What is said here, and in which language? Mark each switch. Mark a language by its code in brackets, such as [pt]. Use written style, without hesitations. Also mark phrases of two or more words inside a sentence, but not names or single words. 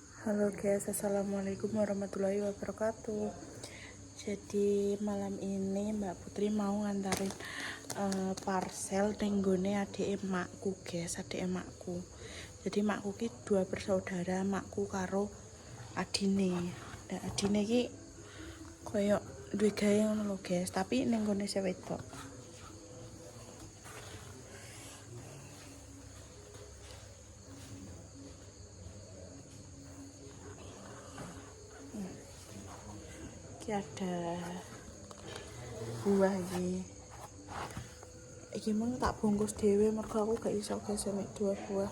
[ar] Halo guys, assalamualaikum warahmatullahi wabarakatuh. [id] Jadi malam ini Mbak Putri mau ngantarin parcel [jv] tenggone adik emakku [id] guys, adik emakku. [jv] Jadi makku ki dua bersaudara, makku karo adine. Dan adine ki koyo duwe gawe ngono lho guys, tapi ning gone wedok. Iki ada buah iki mung tak bungkus dhewe mergo aku gak iso guys mek dua buah.